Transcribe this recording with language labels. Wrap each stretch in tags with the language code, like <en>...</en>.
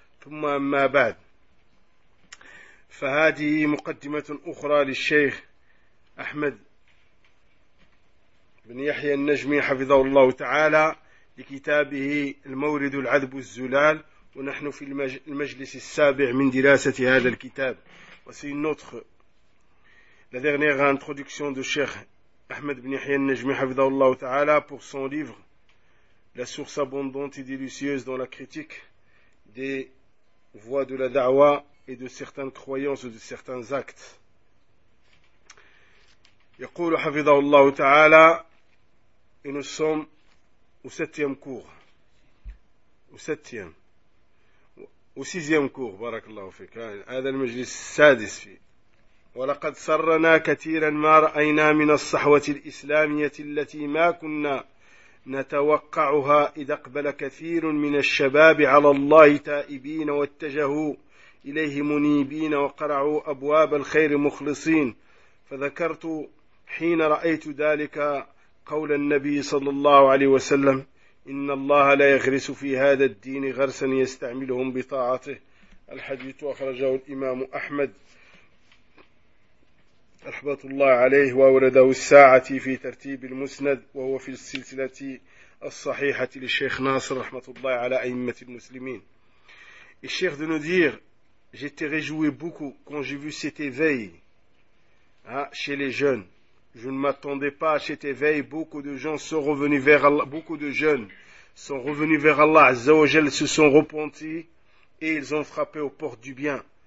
<ar>ثم أما بعد، فهذه مقدمة أخرى للشيخ أحمد بن يحيى النجمي حفظه الله تعالى لكتابه المورد العذب الزلال، ونحن في المجلس السابع من دراسة هذا الكتاب.</ar> <fr>وسي نوتخ la dernière introduction de Cheikh Ahmed ibn Yahya al-Najmi</fr> <ar>حفظه الله تعالى</ar> <fr>pour son livre La source abondante et délicieuse dans la critique des voies de la da'wa et de certaines croyances ou de certains actes.</fr> <ar>يقول حفظه الله تعالى</ar> <fr>et nous sommes au septième cours. Au sixième cours,</fr> <ar>barakallahu fik. هذا المجلس السادس فيه. ولقد سرنا كثيرا ما رأينا من الصحوة الإسلامية التي ما كنا نتوقعها إذا اقبل كثير من الشباب على الله تائبين واتجهوا إليه منيبين وقرعوا أبواب الخير مخلصين. فذكرت حين رأيت ذلك قول النبي صلى الله عليه وسلم: إن الله لا يغرس في هذا الدين غرسا يستعملهم بطاعته. الحديث أخرجه الإمام أحمد رحمة الله عليه، وأورده الساعة في ترتيب المسند، وهو في السلسلة الصحيحة للشيخ ناصر رحمة الله على أئمة المسلمين.</ar> <fr>الشيخ de nous dire: j'étais réjoui beaucoup quand j'ai vu cet éveil chez les jeunes. Je ne m'attendais pas à cet éveil. Beaucoup de gens sont revenus vers Allah. Beaucoup de jeunes sont revenus vers Allah. Azza wa Jal se sont repentis et ils ont frappé aux portes du bien.</fr>